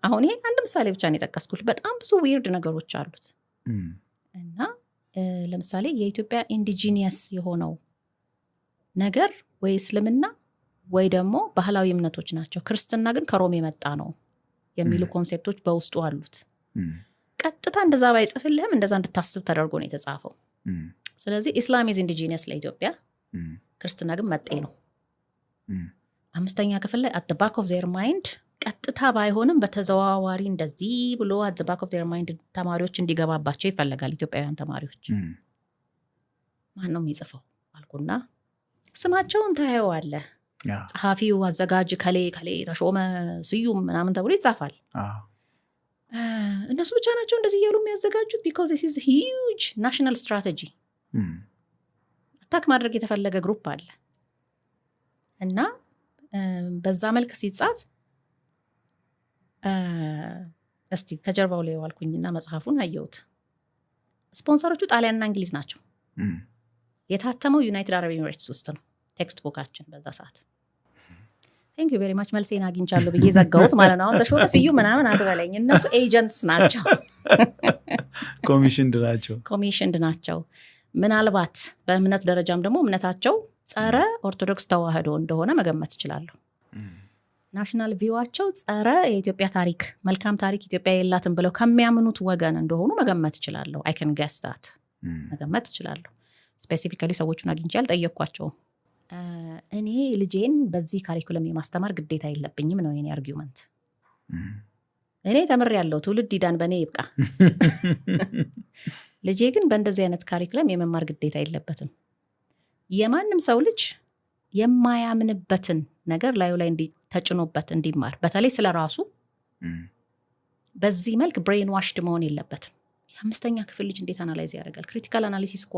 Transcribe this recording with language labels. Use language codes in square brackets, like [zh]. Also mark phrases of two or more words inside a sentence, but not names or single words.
[am] አሁን ይሄ አንድ ምሳሌ ብቻ ነው የጠቀስኩት። በጣም ብዙ ዊርድ ነገሮች አሉት። እና ለምሳሌ የኢትዮጵያ ኢንዲጂኒየስ የሆነው ነገር ወይ እስልምና ወይ ደግሞ ባህላዊ እምነቶች ናቸው፣ ክርስትና ግን ከሮም የመጣ ነው የሚሉ ኮንሴፕቶች በውስጡ አሉት። ቀጥታ እንደዛ ባይጽፍልህም እንደዛ እንድታስብ ተደርጎ ነው የተጻፈው። ስለዚህ [en] Islam is indigenous [am] ለኢትዮጵያ፣ ክርስትና ግን መጤ ነው። 5ኛ ክፍል ላይ [en] at the back of their mind [am] ቀጥታ ባይሆንም በተዘዋዋሪ እንደዚህ ብሎ [en] at the back of their mind [am] ተማሪዎች እንዲገባባቸው ይፈልጋል ኢትዮጵያውያን ተማሪዎች። ማን ነው የሚጽፈው አልኩና ስማቸውን ታየዋለህ ጸሐፊው አዘጋጅ ከሌ ተሾመ ስዩም ምናምን ተብሎ ይጻፋል እነሱ ብቻ ናቸው እንደዚህ እያሉ የሚያዘጋጁት [en] because this is huge national strategy [am] አታክ ማድረግ የተፈለገ ግሩፕ አለ እና በዛ መልክ ሲጻፍ እስቲ ከጀርባው ላይ ዋልኩኝና መጽሐፉን አየሁት ስፖንሰሮቹ ጣሊያንና እንግሊዝ ናቸው የታተመው ዩናይትድ አረብ ኤሚሬትስ ውስጥ ነው ቴክስት ቡካችን በዛ ሰዓት [en] thank you very much [am] መልሴን አግኝቻለሁ ብዬ ዘጋሁት ማለት ነው አሁን ተሾመ ስዩም ምናምን አትበለኝ እነሱ ኤጀንትስ ናቸው ኮሚሽንድ ናቸው ምናልባት በእምነት ደረጃም ደግሞ እምነታቸው ጸረ ኦርቶዶክስ ተዋህዶ እንደሆነ መገመት ይችላሉ ናሽናል ቪዋቸው ጸረ የኢትዮጵያ ታሪክ መልካም ታሪክ ኢትዮጵያ የላትም ብለው ከሚያምኑት ወገን እንደሆኑ መገመት ይችላሉ [en] I can guess that [am] መገመት ይችላሉ ስፔሲፊካሊ ሰዎቹን አግኝቼ አልጠየቅኳቸውም እኔ ልጄን በዚህ ካሪኩለም የማስተማር ግዴታ የለብኝም ነው የኔ አርጊውመንት እኔ ተምሬያለሁ ትውልድ ይዳን በኔ ይብቃ ልጄ ግን በእንደዚህ አይነት ካሪኩለም የመማር ግዴታ የለበትም የማንም ሰው ልጅ የማያምንበትን ነገር ላዩ ላይ ተጭኖበት እንዲማር በተለይ ስለራሱ በዚህ መልክ [en] brain washed [am] መሆን የለበትም የአምስተኛ ክፍል ልጅ እንዴት አናላይዝ ያደርጋል [en] critical analysis [am] እኮ